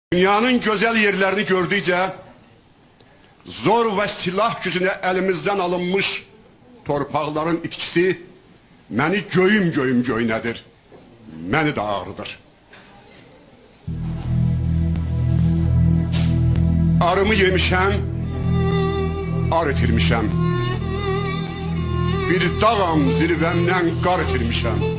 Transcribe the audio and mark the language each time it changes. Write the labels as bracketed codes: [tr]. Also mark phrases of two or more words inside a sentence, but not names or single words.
[tr] Dünyanın güzel yerlerini gördükçe [az] zor ve silah gücüne elimizden alınmış torpaqların itkisi məni göyüm göynədir, məni də ağrıdır. Arımı yemişəm, ar itirmişəm. Bir dağam zirvəmdən qar itirmişəm.